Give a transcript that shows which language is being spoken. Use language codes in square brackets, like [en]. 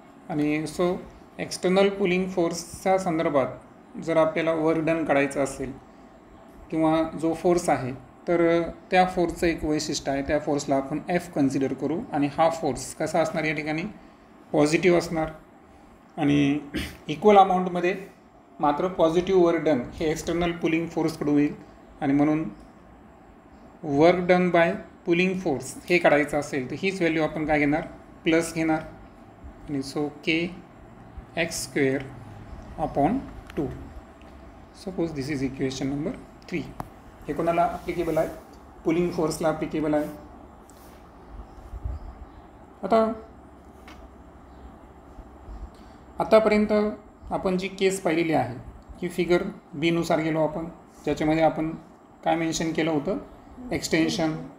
[mr] आणि so external pulling फोर्सच्या संदर्भात जर आपल्याला वर्क डन काढायचं असेल किंवा जो फोर्स आहे तर त्या फोर्सचं एक वैशिष्ट्य आहे त्या फोर्सला आपण एफ कन्सिडर करू आणि हा फोर्स कसा असणार या ठिकाणी पॉझिटिव्ह असणार आणि इक्वल अमाऊंटमध्ये मात्र पॉझिटिव्ह वर्क डन हे एक्सटर्नल पुलिंग फोर्सकडून होईल. आणि म्हणून work done by pulling force हे काढायचं असेल तर हीच व्हॅल्यू आपण काय घेणार प्लस घेणार आणि so K x square upon 2. [en] Suppose this is equation number 3. [mr] हे कोणाला ॲप्लिकेबल आहे पुलिंग फोर्सला ॲप्लिकेबल आहे. आतापर्यंत आपण जी केस पाहिलेली आहे की फिगर बी नुसार गेलो आपण ज्याच्यामध्ये आपण काय मेन्शन केलं होतं एक्सटेन्शन.